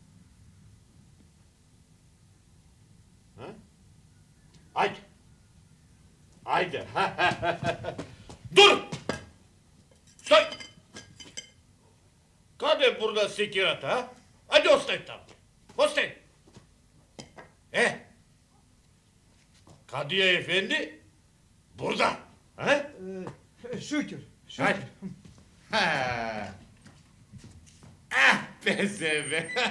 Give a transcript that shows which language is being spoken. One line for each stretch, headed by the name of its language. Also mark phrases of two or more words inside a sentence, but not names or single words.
Macedonian: Ајде. Дур! Стој! Каде е бурда секирата, а? Ајде, остај таму.
Turkish: Ostaj! Kadija Efendi burada. Ha? Şükür. Hadi. Ha. Ah pezevenk.